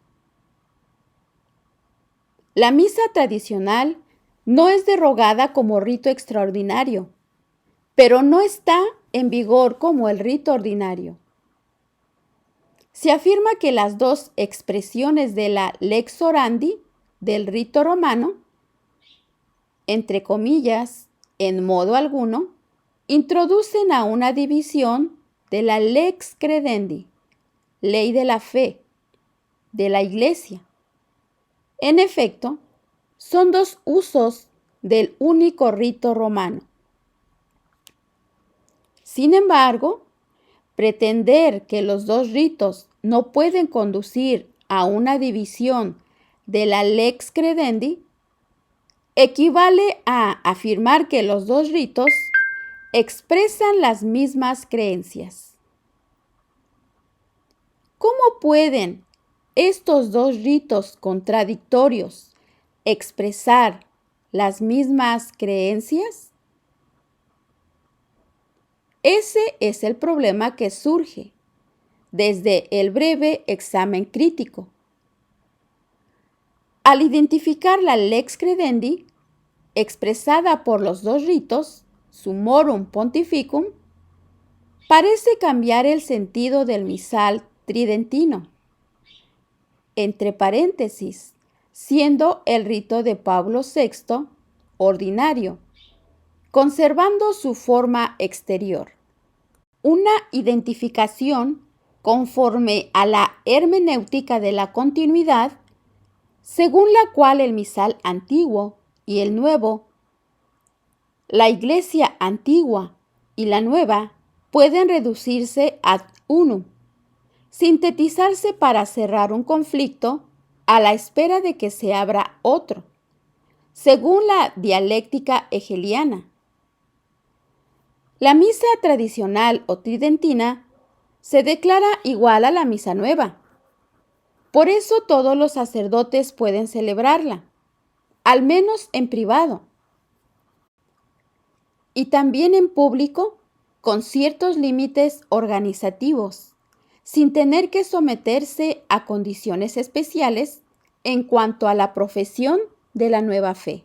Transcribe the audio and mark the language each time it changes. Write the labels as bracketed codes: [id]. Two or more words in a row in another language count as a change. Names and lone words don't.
[es] La misa tradicional no es derogada como rito extraordinario, pero no está en vigor como el rito ordinario. Se afirma que las dos expresiones de la [la] lex orandi [es] del rito romano, entre comillas, en modo alguno, introducen a una división de la [la] lex credendi, [es] ley de la fe, de la Iglesia. En efecto, son dos usos del único rito romano. Sin embargo, pretender que los dos ritos no pueden conducir a una división de la [la] lex credendi [es] equivale a afirmar que los dos ritos expresan las mismas creencias. ¿Cómo pueden estos dos ritos contradictorios expresar las mismas creencias? Ese es el problema que surge desde el breve examen crítico. Al identificar la [la] lex credendi, [es] expresada por los dos ritos, Summorum Pontificum, parece cambiar el sentido del misal tridentino, entre paréntesis, siendo el rito de Pablo VI ordinario, conservando su forma exterior. Una identificación conforme a la hermenéutica de la continuidad, según la cual el misal antiguo y el nuevo, la Iglesia antigua y la nueva, pueden reducirse [la] ad unum, [es] sintetizarse para cerrar un conflicto a la espera de que se abra otro, según la dialéctica hegeliana. La misa tradicional o tridentina se declara igual a la misa nueva. Por eso todos los sacerdotes pueden celebrarla, al menos en privado, y también en público, con ciertos límites organizativos, sin tener que someterse a condiciones especiales en cuanto a la profesión de la nueva fe.